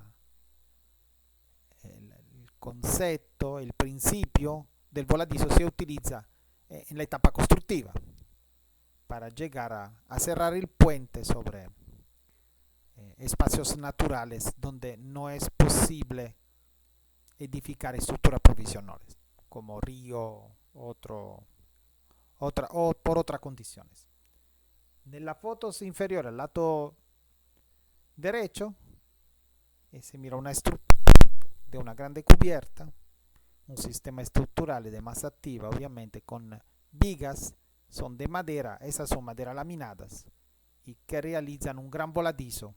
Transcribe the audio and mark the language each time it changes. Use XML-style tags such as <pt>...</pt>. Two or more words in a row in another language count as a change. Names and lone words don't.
<es>el concepto, el principio del voladizo se utiliza en la etapa constructiva para llegar a cerrar el puente sobre espacios naturales donde no es posible edificar estructuras provisionales, como río, o por otras condiciones.</es> <it>Nella foto inferiore</it> <es>al lato derecho se mira una estructura de una grande cubierta, un sistema estructural de masa activa, obviamente con vigas, son de madera, esas son madera laminadas y que realizan un gran voladizo.</es>